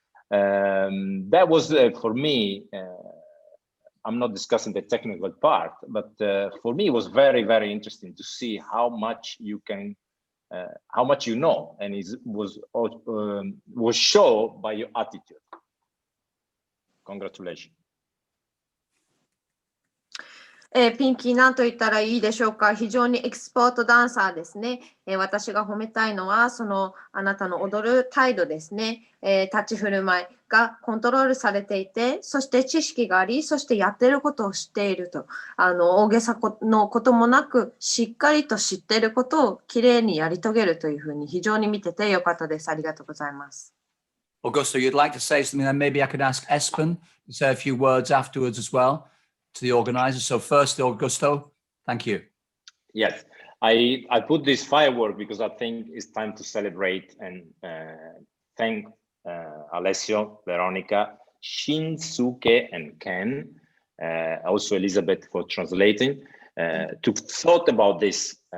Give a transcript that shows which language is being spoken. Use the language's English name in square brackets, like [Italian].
[English] That was for me, I'm not discussing the technical part, but for me it was very, very interesting to see how much you can, how much you know, and it was shown by your attitude. Congratulations. [Japanese] ピンキーなんと言ったらいいでしょうか。非常にエキスポートダンサーですね。私が褒めたいのは、あなたの踊る態度ですね。立ち振る舞いがコントロールされていて、そして知識があり、そしてやっていることを知っていると。大げさのこともなく、しっかりと知っていることをきれいにやり遂げるというふうに非常に見ててよかったです。ありがとうございます。 [English] Augusto, you'd like to say something, then maybe I could ask Espen to say a few words afterwards as well to the organizers. So first, Augusto, thank you. Yes, I put this firework because I think it's time to celebrate and thank Alessio, Veronica, Shinsuke, and Ken, also Elizabeth for translating, to thought about this